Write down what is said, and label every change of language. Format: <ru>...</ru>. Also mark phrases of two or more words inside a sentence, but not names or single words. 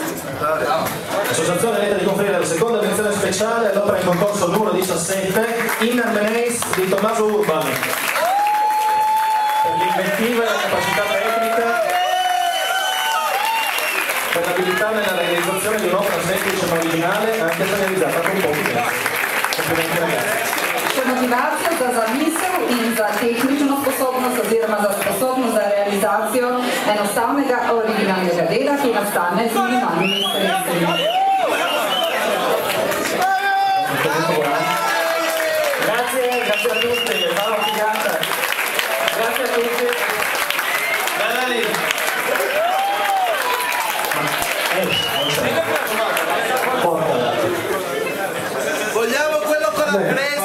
<it>L'associazione è lieta di conferire la seconda menzione speciale all'opera in concorso numero 17 Inner Menage di Tommaso Urban per l'inventiva e la capacità tecnica, per l'abilità nella realizzazione di un'opera semplice ma originale anche se realizzata con pochi tempi. Complimenti ragazzi.</it> <sl>Še motivacijo za zamisel in za tehnično sposobnost oziroma za sposobnost za realizacijo enostavnega originalnega dela, ki nastane z minimalnimi sredstvi.</sl> <it>Grazie, grazie a tutti, ciao figata. Grazie a tutti. Dai. Vogliamo quello con la cresta!</it>